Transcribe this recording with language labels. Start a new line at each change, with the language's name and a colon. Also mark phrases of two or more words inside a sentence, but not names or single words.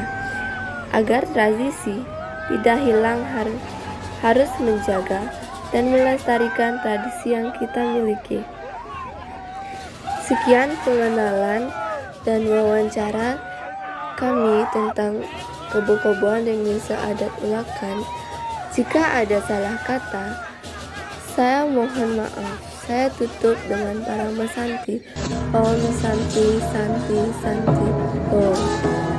Indonesian: Agar tradisi tidak hilang, harus menjaga dan melestarikan tradisi yang kita miliki. Sekian pengenalan dan wawancara kami tentang kebo-keboan dan desa adat Ulakan. Jika ada salah kata, saya mohon maaf. Saya tutup dengan para mesanti.
Sanskrit: Om Santi Santi Santi Om.